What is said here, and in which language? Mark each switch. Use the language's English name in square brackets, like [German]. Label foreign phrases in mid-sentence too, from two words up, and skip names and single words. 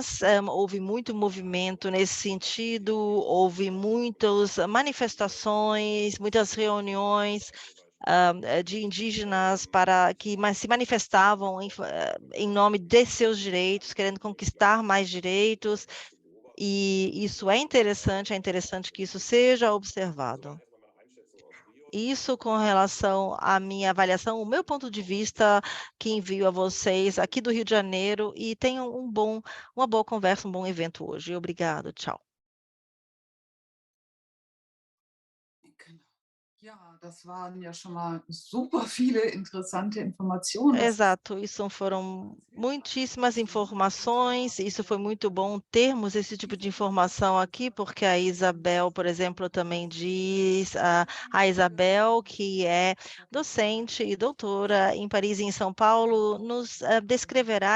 [Portuguese] Houve muito movimento nesse sentido, houve muitas manifestações, muitas reuniões de indígenas que se manifestavam em nome de seus direitos, querendo conquistar mais direitos, e isso é interessante que isso seja observado. Isso com relação à minha avaliação, o meu ponto de vista que envio a vocês aqui do Rio de Janeiro, e tenham uma boa conversa, um bom evento hoje. Obrigado, tchau. [German] Ja, das waren ja schon mal super viele interessante Informationen. [Portuguese] Exato, isso foram muitíssimas informações, isso foi muito bom termos esse tipo de informação aqui, porque a Isabel, por exemplo, também diz, a Isabel, que é docente e doutora em Paris e em São Paulo, nos descreverá e